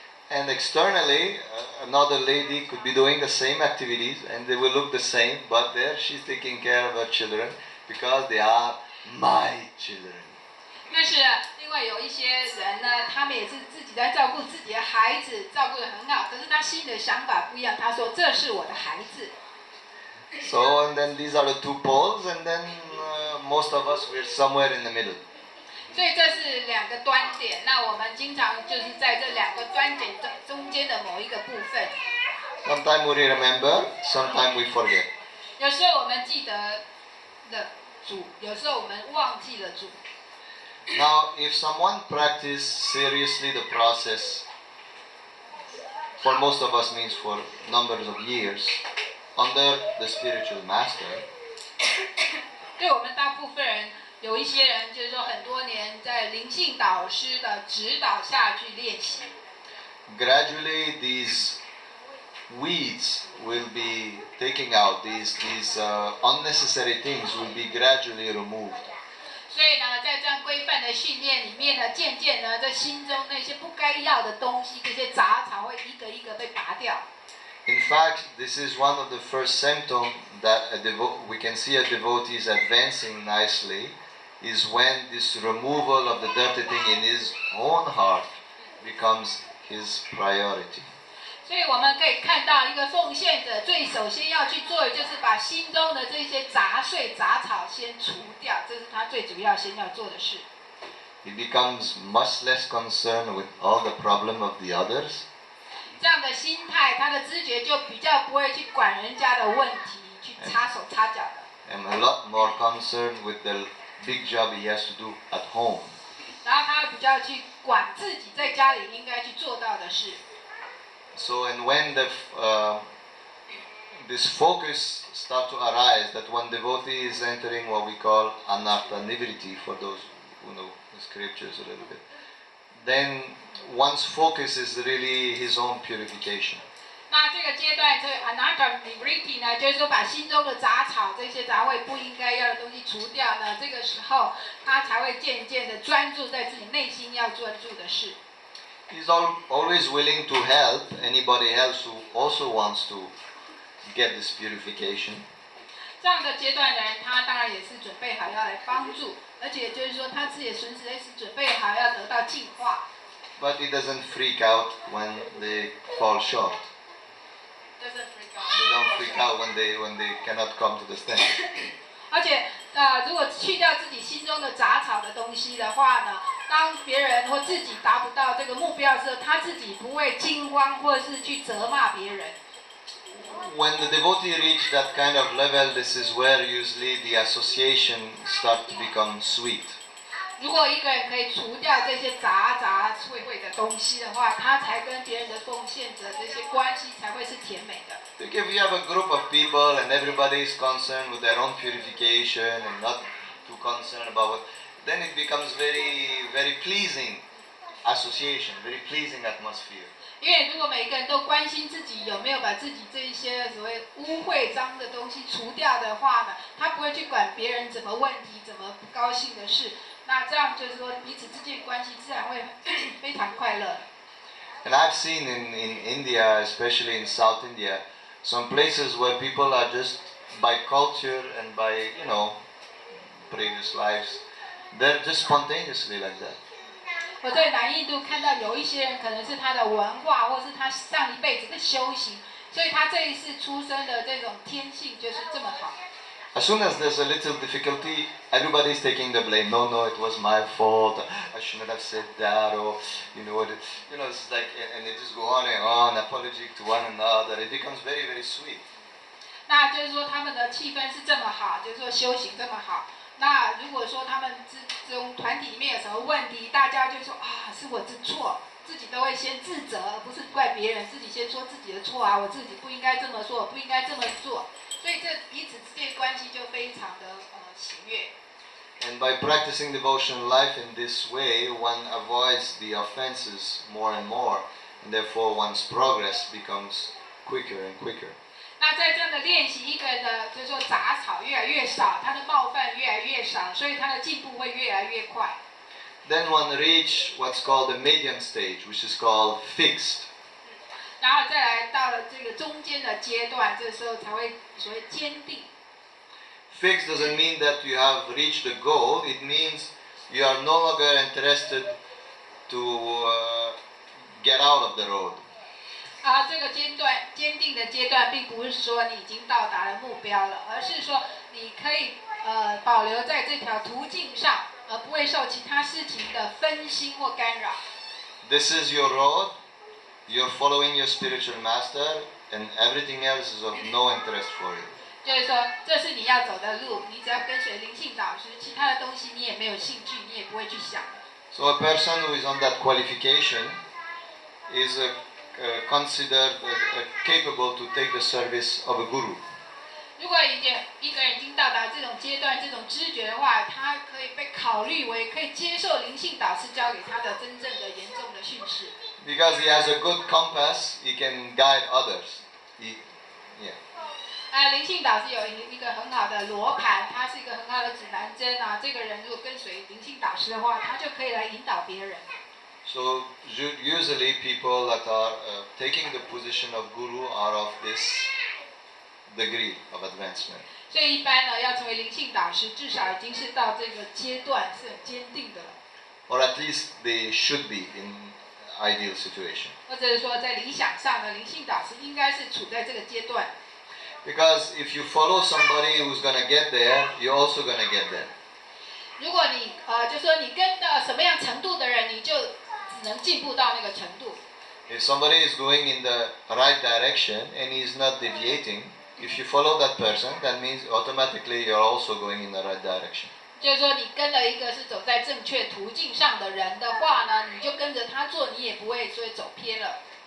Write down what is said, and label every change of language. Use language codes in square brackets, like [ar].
[en] And externally, another lady could be doing the same activities and they will look the same, but there she's taking care of her children because they are my children. [zh] 但是另外有一些人呢，他们也是自己在照顾自己的孩子，照顾得很好，可是他心里的想法不一样。他说：“这是我的孩子。” [en] So, and then these are the two poles, and then most of us we're somewhere in the middle. [zh] 所以这是两个端点，那我们经常就是在这两个端点中间的某一个部分。 [en] Sometimes we remember, sometimes we forget. [zh] 有时候我们记得了主，有时候我们忘记了主。 [en] Now, if someone practice seriously the process, for most of us means for numbers of years, under the spiritual master, [zh] 对我们大部分人，有一些人就是说很多年在灵性导师的指导下去练习。 [en] gradually these weeds will be taken out. These unnecessary things will be gradually removed. [zh] 所以呢，在这样规范的训练里面呢，渐渐呢，在心中那些不该要的东西，这些杂草会一个一个被拔掉。 [en] In fact, this is one of the first symptoms that we can see a devotee is advancing nicely, is when this removal of the dirty thing in his own heart becomes his priority. [zh] 所以我们可以看到，一个奉献者最首先要去做的，就是把心中的这些杂碎杂草先除掉，这是他最主要先要做的事。 [en] He becomes much less concerned with all the problem of the others. [zh] 这样的心态，他的知觉就比较不会去管人家的问题，去插手插脚的。 [en] And a lot more concerned with the big job he has to do at home. [zh] 然后他比较去管自己在家里应该去做到的事。 [en] So, and when this focus start to arise, that one devotee is entering what we call anartha-nivriti, for those who know the scriptures a little bit, then one's focus is really his own purification. [zh] 那这个阶段，这个 anartha-nivriti 呢，就是说把心中的杂草、这些杂味不应该要的东西除掉呢，这个时候他才会渐渐的专注在自己内心要专注的事。 [en] He's always willing to help anybody else who also wants to get this purification. [zh] 这样的阶段的人，他当然也是准备好要来帮助，而且就是说他自己的存实也是准备好要得到净化。 [en] But he doesn't freak out when they fall short. Doesn't freak out. They don't freak out when they cannot come to the standard. [zh] 而且如果去掉自己心中的杂草的东西的话呢，当别人或自己达不到这个目标的时候，他自己不会惊慌或者是去责骂别人。 [en] When the devotee reach that kind of level, this is where usually the association start to become sweet. [zh] 如果一个人可以除掉这些杂秽的东西的话，他才跟别人的奉献者这些关系才会是甜美的。 [en] Like if you have a group of people and everybody is concerned with their own purification and not too concerned about it, then it becomes very, very pleasing association, very pleasing atmosphere. [zh] 因为如果每个人都关心自己有没有把自己这一些所谓污秽脏的东西除掉的话呢，他不会去管别人怎么问题、怎么不高兴的事。那这样就是说彼此之间关系自然会非常快乐。 [en] And I've seen in India, especially in South India, some places where people are just by culture and by, previous lives, they're just spontaneously like that. [zh] 我在南印度看到有一些人可能是他的文化，或是他上一辈子的修行，所以他这一世出生的这种天性就是这么好。 [en] As soon as there's a little difficulty, everybody's taking the blame. No, it was my fault. I shouldn't have said that, or it's like, and they just go on and on, apology to one another. It becomes very, very sweet. [zh] 那就是说他们的气氛是这么好，就是说修行这么好。那如果说他们这种团体里面有什么问题，大家就说是我的错，自己都会先自责，而不是怪别人，自己先说自己的错啊，我自己不应该这么说，我不应该这么做。所以这彼此之间关系就非常的喜悦。 [en] And by practicing devotional life in this way, one avoids the offenses more and more, and therefore one's progress becomes quicker and quicker. [zh] 那在这样的练习，一个人的就是说杂草越来越少，他的冒犯越来越少，所以他的进步会越来越快。 [en] Then one reach what's called the medium stage, which is called fixed. [zh] 然后再来到了这个中间的阶段，这时候才会所谓坚定。 [en] Fixed doesn't mean that you have reached the goal. It means you are no longer interested to get out of the road. [zh] 这个坚定的阶段，并不是说你已经到达了目标了，而是说你可以保留在这条途径上，而不会受其他事情的分心或干扰。 [en] This is your road. You're following your spiritual master, and everything else is of no interest for you. [zh] 就是说，这是你要走的路，你只要跟随灵性导师，其他的东西你也没有兴趣，你也不会去想。 [en] So a person who is on that qualification is considered capable to take the service of a guru. [zh] 如果一个人已经到达这种阶段、这种知觉的话，他可以被考虑为可以接受灵性导师教给他的真正的严重的训示。 [en] Because he has a good compass, he can guide others. Yeah. [zh] 灵性导师有一个很好的罗盘，它是一个很好的指南针啊。这个人如果跟随灵性导师的话，他就可以来引导别人。 [en] So usually people that are taking the position of guru are of this degree of advancement. [zh] 所以一般呢，要成为灵性导师，至少已经是到这个阶段是很坚定的了。 [en] Or at least they should be in ideal situation. [zh] 或者是说，在理想上的灵性导师应该是处在这个阶段。 [en] Because if you follow somebody who's going to get there, you're also going to get there. [zh] 如果你就说你跟到什么样程度的人，你就只能进步到那个程度。 [en] If somebody is going in the right direction and he is not deviating, if you follow that person, that means automatically you're also going in the right direction. [zh] 就是说，你跟了一个是走在正确途径上的人的话呢，你就跟着他做，你也不会说走偏了。